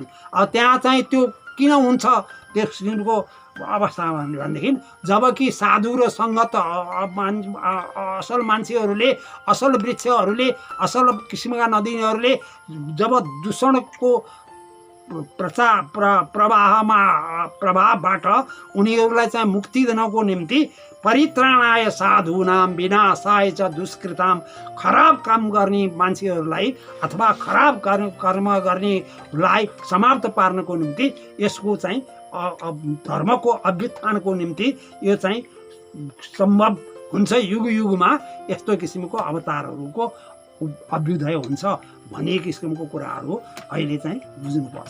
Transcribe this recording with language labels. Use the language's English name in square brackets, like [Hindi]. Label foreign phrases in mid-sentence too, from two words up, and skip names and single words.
[Nepali] अब त्यहाँ चाहिँ त्यो किन हुन्छ त्यस किसिमको अवस्थामा भनेदेखि जबकि साधु र सङ्गत असल मान्छेहरूले असल वृक्षहरूले असल किसिमका नदीहरूले जब दूषणको प्रभावबाट उनीहरूलाई चाहिँ मुक्ति दिनको निम्ति [Sanskrit] परित्राणाय साधूनां विनाशाय च दुष्कृतां [Nepali] खराब काम गर्ने मान्छेहरूलाई अथवा खराब कर्म गर्नेलाई समाप्त पार्नको निम्ति यसको चाहिँ धर्मको अभ्युत्थानको निम्ति यो चाहिँ सम्भव हुन्छ। युग युगमा यस्तो किसिमको अवतारहरूको अभ्युदय हुन्छ भन्ने किसिमको कुराहरू अहिले चाहिँ बुझ्नुपर्छ।